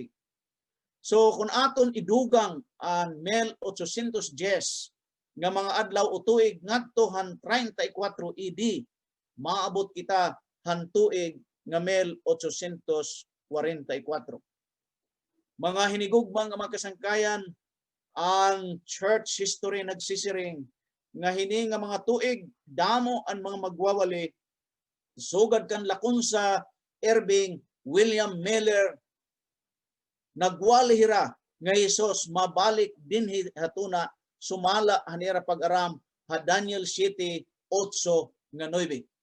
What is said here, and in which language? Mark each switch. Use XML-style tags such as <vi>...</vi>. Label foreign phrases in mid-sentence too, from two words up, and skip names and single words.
<war>So kung aton idugang ang 1810 nga mga adlaw o tuig ngadto han 34 AD, maabot kita han tuig nga 1844. Mga hinigugmang nga mga kasangkayan, ang</war> <en>church history</en> <war>nagsisiring nga hini nga mga tuig damo ang mga magwawali sugad kan Lacunza, Irving, William Miller nagwalihira nga Hesus mabalik dinhi hatuna sumala hanira pag-aram ha Daniel 7:8 nga 9.</war>